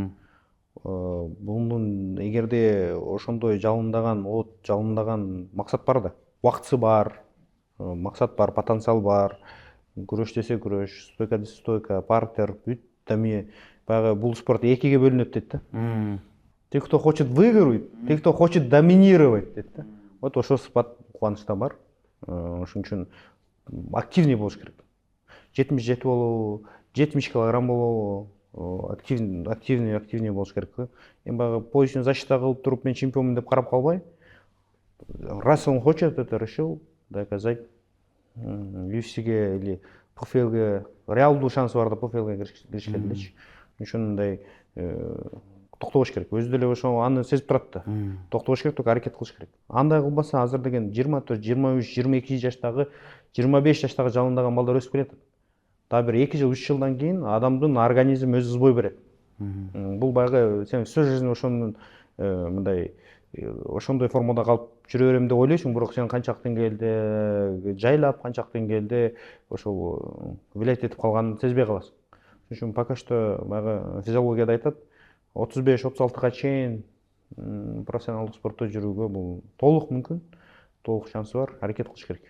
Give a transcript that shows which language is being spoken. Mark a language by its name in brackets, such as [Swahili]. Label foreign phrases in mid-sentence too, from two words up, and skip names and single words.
[Kyrgyz] Бунун эгерде ошондой жалындаган максат бар да. Убактысы бар, максат бар, потенциал бар. Күрөш десе күрөш, стойка десе стойка, партер, бүт эми баягы бул спорт экиге бөлүнөт дейт да. [Russian] Те, кто хочет выигрывать, те, кто хочет доминировать [Kyrgyz] дейт да. Вот ошол сыпат Кубанычта бар. Ошон үчүн активный болуш керек. 77 болобу, 70 килограмм болобу, активный болуш керек. Эми баягы [Russian] поясный защита [Kyrgyz] кылып туруп мен чемпионмун деп карап калбай, [Russian] раз он хочет это решил доказать [Kyrgyz] UFC'ге или PFL'ге реалдуу шансы бар да PFL'ге киришке делечи. Ошондой токтобош керек. Өзү деле ошо аны сезип турат да. Токтобош керек, только аракет кылыш керек. Андай кылбаса азыр деген 24, 23, 22 жаштагы, 25 жаштагы жалындаган балдар өсүп келет. Дагы бир 2 жыл, 3 жылдан кийин адамдын организми өзү ызбой берет. Бул баягы сен [Russian] всю жизнь [Kyrgyz] ошонун мындай ошондой формада калып жүрө берем деп ойлойсуң, бирок сен канчак деңгээлде жайлап, канчак деңгээлде ошол влиять этип калганын сезбей каласың. Ошон үчүн [Russian] пока что [Kyrgyz] баягы физиологияда айтат, 35-36га чейин профессионалдык спортто жүрүүгө бул толук мүмкүн, толук шансы бар, аракет кылыш керек.